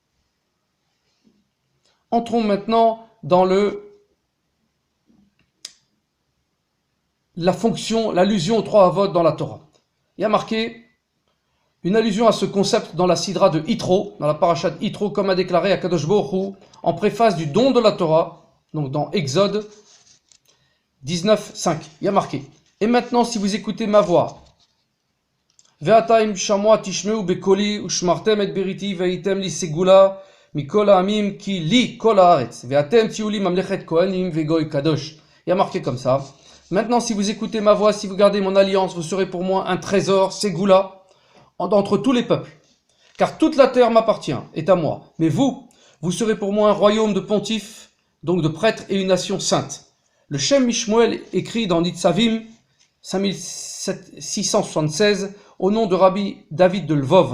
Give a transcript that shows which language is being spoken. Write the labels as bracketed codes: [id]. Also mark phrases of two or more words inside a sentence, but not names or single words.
[fr] Entrons maintenant dans la fonction, l'allusion aux trois Avot dans la Torah. Il y a marqué une allusion à ce concept dans la Sidra de Yitro, dans la parasha de Yitro, comme a déclaré [he] Akadosh Baruch Hu [fr] en préface du don de la Torah, donc dans Exode 19.5. Il y a marqué « Et maintenant, si vous écoutez ma voix, [he] ועתה אם שמוע תשמעו בקולי ושמרתם את בריתי והייתם לי סגולה מכל העמים כי לי כל הארץ ואתם תהיו לי ממלכת כהנים וגוי קדוש » [fr] Il y a marqué comme ça. Maintenant, si vous écoutez ma voix, si vous gardez mon alliance, vous serez pour moi un trésor, Ségoula, entre tous les peuples. Car toute la terre m'appartient, est à moi. Mais vous serez pour moi un royaume de pontifes, donc de prêtres et une nation sainte. Le Shem Mishmuel écrit dans Nitzavim 5676 au nom de Rabbi David de Lvov.